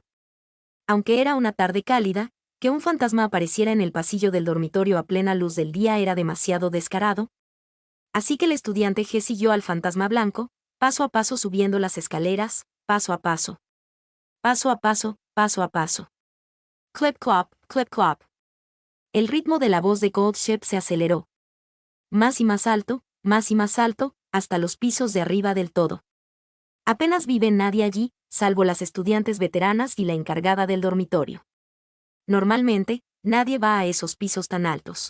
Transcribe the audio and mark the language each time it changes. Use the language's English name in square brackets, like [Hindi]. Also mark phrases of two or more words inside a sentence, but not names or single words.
[Spanish] Aunque era una tarde cálida, que un fantasma apareciera en el pasillo del dormitorio a plena luz del día era demasiado descarado. Así que el estudiante G siguió al fantasma blanco, paso a paso subiendo las escaleras, paso a paso. Paso a paso, paso a paso. Clip clop, clip clop. El ritmo de la voz de Goldschip se aceleró. Más y más alto, hasta los pisos de arriba del todo. Apenas vive nadie allí, salvo las estudiantes veteranas y la encargada del dormitorio. Normalmente, nadie va a esos pisos tan altos.